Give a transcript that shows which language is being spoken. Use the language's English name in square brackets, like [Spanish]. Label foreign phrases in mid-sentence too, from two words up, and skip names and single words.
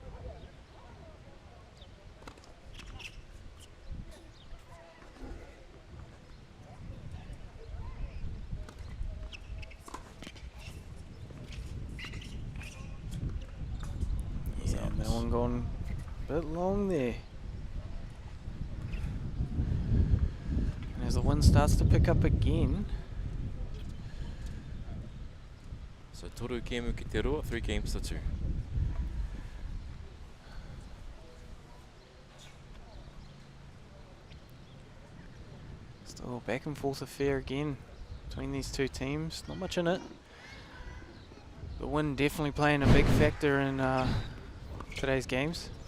[English] Yeah, and that one gone a bit long there. And as the wind starts to pick up again. [Māori] So toru kemu ki te roa, [English] 3 games to 2. Still back and forth affair again between these two teams. Not much in it. The wind definitely playing a big factor in today's games.